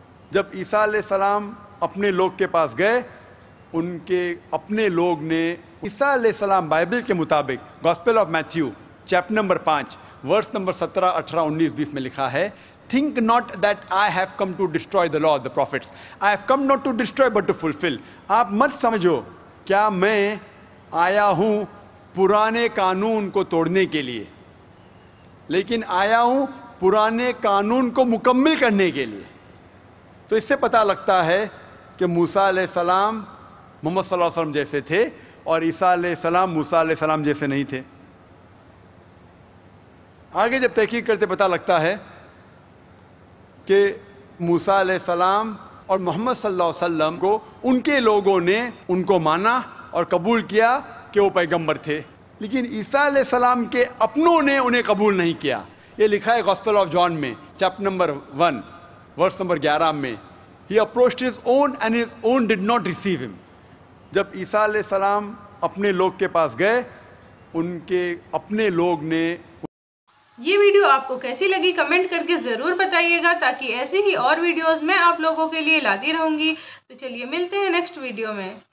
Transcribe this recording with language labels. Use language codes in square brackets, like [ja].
[ur] جب عیسیٰ علیہ السلام اپنے لوگ کے پاس گئے، ان کے اپنے لوگ نے عیسیٰ علیہ السلام بائبل کے مطابق gospel of Matthew chapter number 5 verse number 17 18 19 20 میں لکھا ہے [en] Think not that I have come to destroy the law of the prophets. I have come not to destroy but to fulfill. [ur] آپ مت سمجھو کیا میں آیا ہوں پرانے قانون کو توڑنے کے لیے، لیکن آیا ہوں پرانے قانون کو مکمل کرنے کے لیے. تو اس سے پتہ لگتا ہے کہ موسیٰ علیہ السلام محمد صلی اللہ علیہ وسلم جیسے تھے اور عیسیٰ علیہ السلام موسیٰ علیہ السلام جیسے نہیں تھے. آگے جب تحقیق کرتے پتہ لگتا ہے کہ موسیٰ علیہ السلام اور محمد صلی اللہ علیہ وسلم کو ان کے لوگوں نے ان کو مانا اور قبول کیا کہ وہ پیغمبر تھے، لیکن عیسیٰ علیہ السلام کے اپنوں نے انہیں قبول نہیں کیا. یہ لکھا ہے گاسپل آف جان میں چیپٹر نمبر 1 ورس نمبر 11 میں. [en] He approached his own and his own did not receive him. [ur] جب عیسیٰ علیہ السلام اپنے لوگ کے پاس گئے, ان کے اپنے لوگ نے. یہ ویڈیو آپ کو کیسی لگی کمنٹ کر کے ضرور بتائیے گا, تاکہ ایسی ہی اور ویڈیوز میں آپ لوگوں کے لیے لاتی رہوں گی. تو چلیے ملتے ہیں نیکسٹ ویڈیو میں.